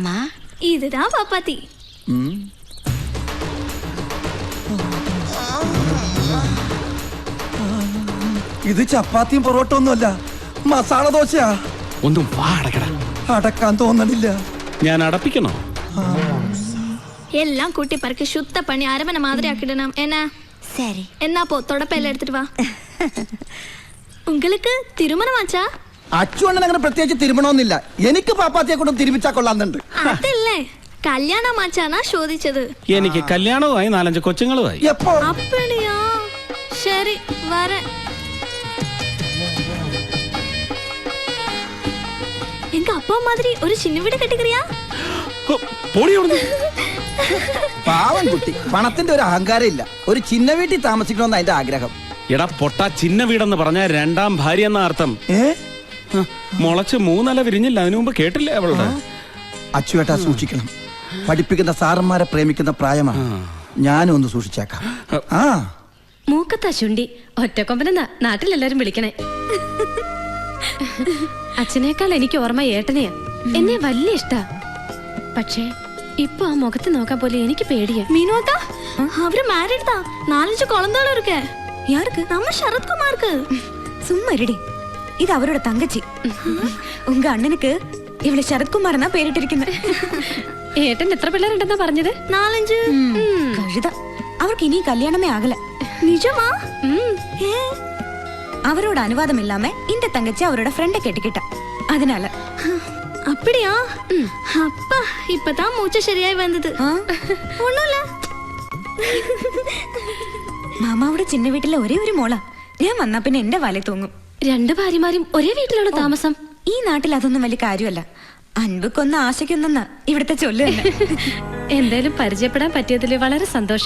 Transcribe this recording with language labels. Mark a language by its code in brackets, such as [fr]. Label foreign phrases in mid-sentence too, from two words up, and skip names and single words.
[ml] കൂപ്പിട്ടിയമ്മ. ഇതാ പാപ്പാത്തി. ഇത് ചപ്പാത്തിയും പൊറോട്ട ഒന്നുമല്ല, മസാല ദോശയാ. ഒന്നും വാ അടക്കടാ. അടക്കാൻ തോന്നണില്ല. ഞാൻ അടപ്പിക്കണോ? [ta] எல்லாம் கூட்டி பறக்க சுத்த பண்ணி அரமனை மாதிரி ஆக்கிடணும் என்ன? சரி. என்ன போ தொடப்பையில எடுத்துட்டு வா. உங்களுக்கு திருமணம் ஆச்சா? [ml] അച്ചു അണ്ണൻ അങ്ങനെ പ്രത്യേകിച്ച് തിരുമണമെന്നില്ല. എനിക്ക് പാപ്പാത്തിയെ കൊണ്ടും തിരുമിച്ചാ കൊള്ളാന്നുണ്ട്. അതല്ലേ കല്യാണം ആച്ചാനാ ചോദിച്ചത്. എനിക്ക് കല്യാണവുമായി 4-5 കൊച്ചുങ്ങളുമായി. എപ്പോ? [ta] அப்படியா? சரி வரேன். எங்க அப்பா மாதிரி ஒரு சின்ன வீடு கட்டிக்கிறியா? [ml] പാവം കുട്ടി, പണത്തിന്റെ ഒരു അഹങ്കാരം ഇല്ല. ഒരു ചിന്ന വീട്ടിൽ താമസിക്കണമെന്ന് അതിന്റെ ആഗ്രഹം. എടാ പൊട്ട, ചിന്ന വീടെന്ന് പറഞ്ഞ 2ാം ഭാര്യ എന്ന അർത്ഥം. മുളച്ച് 3 ഇല വിരിഞ്ഞില്ല, അതിനു മുമ്പ് കേട്ടില്ലേ അവളുടെ? അച്ചുവേട്ടാ സൂക്ഷിക്കണം. പഠിപ്പിക്കുന്ന സാറന്മാരെ പ്രേമിക്കുന്ന പ്രായമാണ്. ഞാനും ഒന്ന് സൂക്ഷിച്ചേക്കാം. ആ മൂക്കത്താ ചുണ്ടി ഒറ്റക്കൊമ്പനെന്നാ നാട്ടിലെല്ലാരും വിളിക്കണേ. അച്ഛനേക്കാൾ എനിക്ക് ഓർമ്മ ഏട്ടനെയാ. എന്നെ വലിയ ഇഷ്ടാ. പക്ഷേ ഇപ്പൊ ആ മുഖത്ത് നോക്കാൻ പോലെ എനിക്ക് പേടിയാ. [ta] மீனோக்கா அவரு மேரிட் தான். 4-5 குழந்தைகளும் இருக்கு. யாருக்கு? நம்ம சரத்குமாருக்கு. சும்மா இருடி. இது அவரோட தங்கச்சி. உங்க அண்ணனுக்கு இவளை சரத்குமார்னா പേരിട്ടിരിക്കുന്നത്. [ml] ഏട്ടൻ എത്ര പിള്ളേരുണ്ടെന്നാ പറഞ്ഞത്? 4-5. കഴുത. അവർക്ക് ഇനി കല്യാണമേ ആകല. [ta] நிஜமா? அவரோட அனுவாதம் இல்லாம இந்த தங்கச்சி அவரோட ஃப்ரெண்ட கேட்டுக்கிட்டா. அதனால அப்படியா? அப்பா இப்பதான் மூச்சு சரியாய் வந்தது. ஒண்ணுல [ml] മാമാവിടെ ചിന്ന വീട്ടിലെ ഒരേ ഒരു മോളാ. ഞാൻ വന്നാ പിന്നെ എന്റെ വല തൂങ്ങും. 2 ഭാര്യമാരും ഒരേ വീട്ടിലാണ് താമസം. ഈ നാട്ടിൽ അതൊന്നും വലിയ കാര്യമല്ല. അൻപക്കൊന്ന് ആശയ്ക്കൊന്നെന്നാ ഇവിടുത്തെ ചൊല്ല് തന്നെ. എന്തായാലും പരിചയപ്പെടാൻ പറ്റിയതില് വളരെ സന്തോഷം.